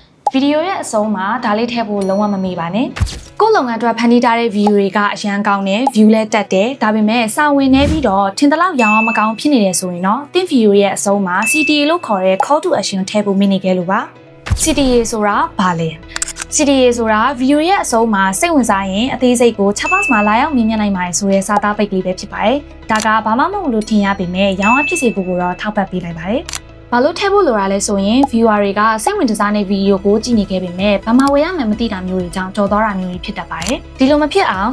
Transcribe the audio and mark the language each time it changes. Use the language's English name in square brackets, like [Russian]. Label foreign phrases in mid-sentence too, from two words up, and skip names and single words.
[Burmese] ဗီဒီယိုရဲ့အဆုံးမှာဒါလေးထည့်ဖို့လုံးဝမမေ့ပါနဲ့ကိုယ့်လုပ်ငန်းအတွက်ဖန်တီးထားတဲ့ view တွေကအရန်ကောင်းတယ် view လည်းတက်တယ်ဒါပေမဲ့စာဝင်နေပြီးတော့ထင်သလောက်ရောင်းအောင်မကောင်းဖြစ်နေတယ်ဆိုရင်တော့တင်း view ရဲ့အဆုံးမှာ CTA လို့ခေါ်တဲ့ [English] call to action [Burmese] ထည့်ဖို့မိနေခဲ့လို့ပါ CTA ဆိုတာဘာလဲ CTA ဆိုတာ view ရဲ့အဆုံးမှာစိတ်ဝင်စားရင်အသေးစိတ်ကို chat box မှာလာရောက်မြင်နိုင်ပါတယ်ဆိုတဲ့စာသားပိတ်ကလေးပဲဖြစ်ပါတယ်ဒါကဘာမှမဟုတ်လို့ထင်ရပေမဲ့ရောင်းအားဖြစ်စေဖို့ကိုတော့ထောက်ပံ့ပေးလိုက်ပါတယ် ဘာလို့ထည့်ဖို့လိုတာလဲဆိုရင် viewer တွေကစိတ်ဝင်စားတဲ့ဗီဒီယိုကိုကြည့်နေခဲ့ပေမဲ့ဘာမှဝယ်ရမှန်းမသိတာမျိုးတွေကြောင့်ကြော်သွားတာမျိုးတွေဖြစ်တတ်ပါတယ်။ဒီလိုမဖြစ်အောင်